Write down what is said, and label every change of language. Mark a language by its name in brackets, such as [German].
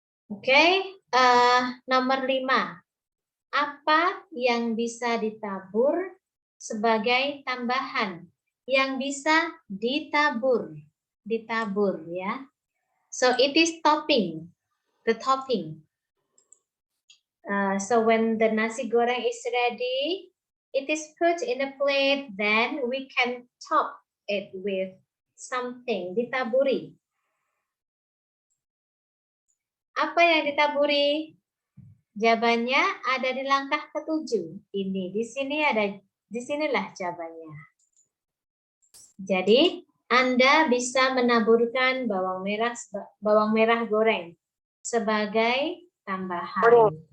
[Indonesian] Oke, nomor 5. Apa yang bisa ditabur sebagai tambahan? Yang bisa ditabur ya. [English] So it is topping, the topping. So when the nasi goreng is ready, it is put in a plate, then we can top it with something, [Indonesian] ditaburi. Apa yang ditaburi? Jawabannya ada di langkah ke-7. Ini di sini ada, disinilah jawabannya. Jadi Anda bisa menaburkan bawang merah goreng sebagai tambahan.